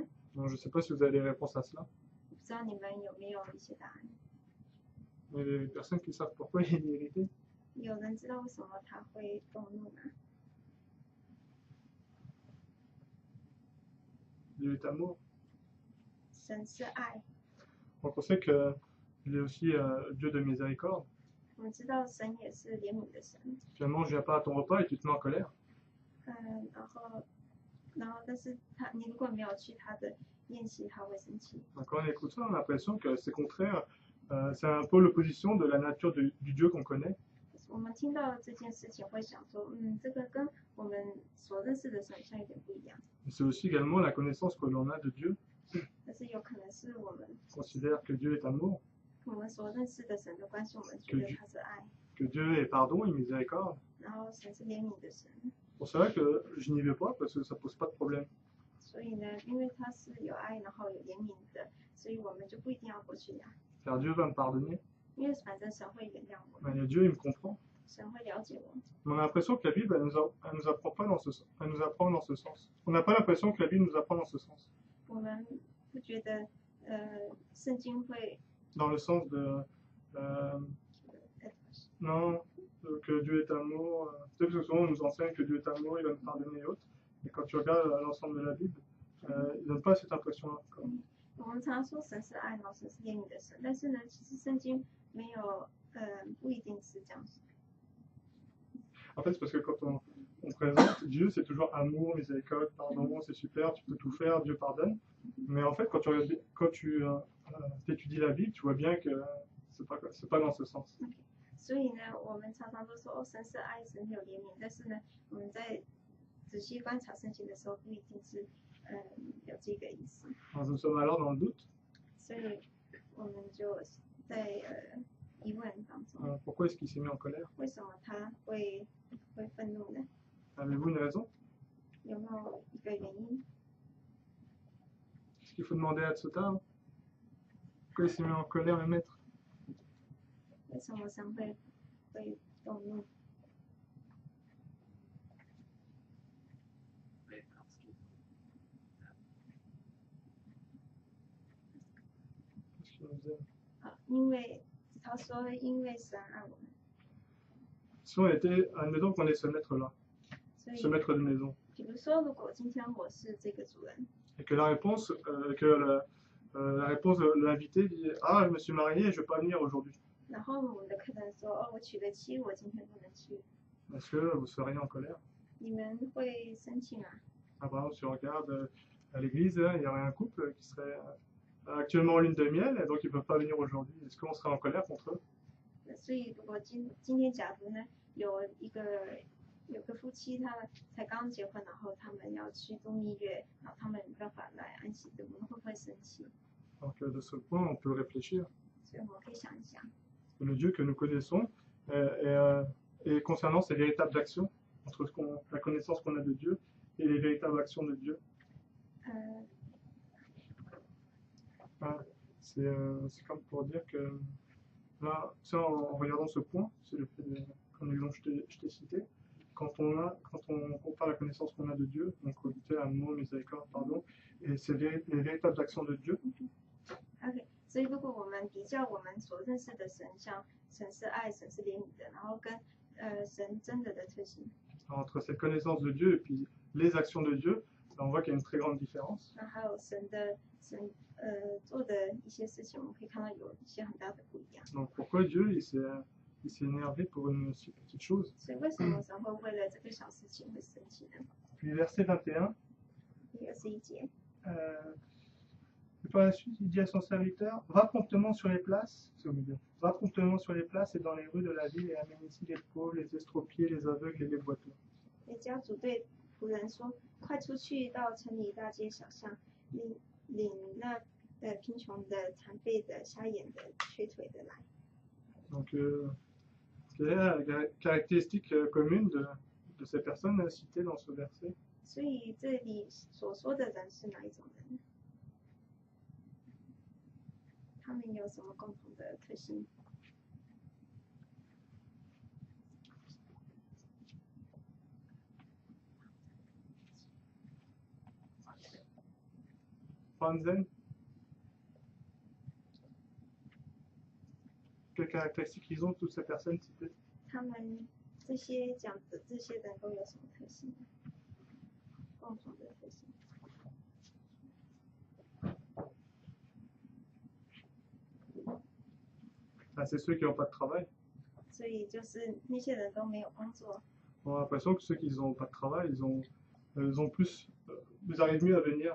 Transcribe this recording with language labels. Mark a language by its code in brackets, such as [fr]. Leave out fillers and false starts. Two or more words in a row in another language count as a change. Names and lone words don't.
[fr] Donc, je ne sais pas si vous avez les réponses à cela. [zh] 我不知道你们有没有一些答案？ [fr] Mais les personnes qui savent pourquoi il est irrité. [zh] 有人知道为什么他会动怒吗？ [fr] Dieu est amour. [zh] 神是爱， [fr] Donc on sait qu'il est aussi Dieu de miséricorde. [zh] 我们知道神也是怜悯的神。 [fr] Finalement, je viens pas à ton repas et tu te mets en colère. [zh] 然后但是你如果没有去他的宴席，他会生气。 [fr] Donc, quand on écoute ça, on a l'impression que c'est contraire. C'est un peu l'opposition de la nature du Dieu qu'on connaît. [zh] 我们听到这件事情会想说，这个跟我们所认识的神好像有点不一样。 [fr] C'est aussi également la connaissance que l'on a de Dieu. [zh] 但是有可能是我们 [fr] Considère que Dieu est amour, [zh] 我们所认识的神的关系，我们觉得他是爱， [fr] que Dieu est pardon et miséricorde. [zh] 然后神是怜悯的神。 [fr] Bon, c'est vrai que je n'y vais pas parce que ça pose pas de problème. [zh] 所以呢，因为他是有爱，然后有怜悯的，所以我们就不一定要过去呀。 [fr] Car Dieu va me pardonner. [zh] 因为反正神会原谅我们， [fr] Et Dieu, il me comprend. [zh] 神会了解我们。 [fr] Mais on a l'impression que la Bible, elle nous apprend pas dans elle nous apprend dans ce sens. On n'a pas l'impression que la Bible nous apprend dans ce sens. [zh] 我们不觉得，圣经会 [fr] Dans le sens de, non, que Dieu est amour. Tu sais, parce que souvent on nous enseigne que Dieu est amour, il va nous pardonner et autres. Et quand tu regardes l'ensemble de la Bible, il ne donne pas cette impression-là. [zh] 我们常说神是爱，然后神是怜悯的神，但是呢，其实圣经没有，不一定是这样子。 [fr] En fait, c'est parce que quand on présente Dieu, c'est toujours amour, miséricorde, pardon, c'est super, tu peux tout faire, Dieu pardonne. Mais en fait, quand tu étudies la Bible, tu vois bien que c'est pas dans ce sens. [zh] 所以呢，我们常常都说神是爱，神有怜悯，但是呢，我们在仔细观察圣经的时候，不一定是，有这个意思。 [fr] Nous sommes alors dans le doute. [zh] 所以我们就在疑问当中， [fr] Pourquoi est-ce qu'il s'est mis en colère? [zh] 为什么他会愤怒呢？ [fr] Avez-vous une raison? [zh] 有没有一个原因？ [fr] Est-ce qu'il faut demander à Tsota? Pourquoi il s'est mis en colère, le maître? [zh] 为什么神会动怒？ [fr] Parce qu'il nous aime. [zh] 因为他说，因为神爱我们， [fr] Si on était, admettons qu'on est ce maître-là, [zh] 所以 [fr] ce maître de maison, [zh] 比如说，如果今天我是这个主人， [fr] et que la réponse, la réponse de l'invité dit ah, je me suis marié, je ne vais pas venir aujourd'hui. [zh] 然后我们的客人说，我娶了妻，我今天不能去， [fr] Est-ce que vous seriez en colère? [zh] 你们会生气吗？ [fr] Ah, par exemple, si on regarde à l'église, il y aurait un couple qui serait actuellement en lune de miel, et donc ils ne peuvent pas venir aujourd'hui. Est-ce qu'on serait en colère contre eux? [zh] 所以如果今天假如呢，有个夫妻，他们才刚结婚，然后他们要去度蜜月，然后他们没办法来安息日，我们会不会生气？ [fr] Donc de ce point, on peut réfléchir. [zh] 所以我们可以想一想， [fr] Le Dieu que nous connaissons et concernant ses véritables actions, entre la connaissance qu'on a de Dieu et les véritables actions de Dieu. C'est comme pour dire que là, en regardant ce point, c'est le fait comme l'exemple que je t'ai cité, quand on compare la connaissance qu'on a de Dieu, donc amour, miséricorde, pardon, et les véritables actions de Dieu, [zh] OK， 所以如果我们比较我们所认识的神，像神是爱，神是怜悯的，然后跟神真的特性， [fr] entre cette connaissance de Dieu et puis les actions de Dieu, on voit qu'il y a une très grande différence. [zh] 那还有神做的一些事情，我们可以看到有一些很大的不一样。 [fr] Donc pourquoi Dieu il s'est énervé pour une si petite chose? [zh] 所以为什么神会为了这个小事情会生气呢？ [fr] Puis verset 21, [zh] 第21节， [fr] et par la suite il dit à son serviteur, va promptement sur les places, c'est au milieu, va promptement sur les places et dans les rues de la ville et amène ici les pauvres, les estropiés, les aveugles et les boiteux. [zh] 那家主对仆人说：“快出去到城里大街小巷，领那贫穷的、残废的、瞎眼的、瘸腿的来。” [fr] Donc, quelle est la caractéristique commune de ces personnes citées dans ce verset? [zh] 所以这里所说的人是哪一种人呢？他们有什么共同的特性？ [fr] Franzen? Quelles caractéristiques ils ont, toutes ces personnes citées? [zh] 他们这些讲的这些人都有什么特性？共同的特性？ [fr] C'est ceux qui n'ont pas de travail. [zh] 所以就是那些人都没有工作。 [fr] On a l'impression que ceux qui n'ont pas de travail, ils arrivent mieux à venir.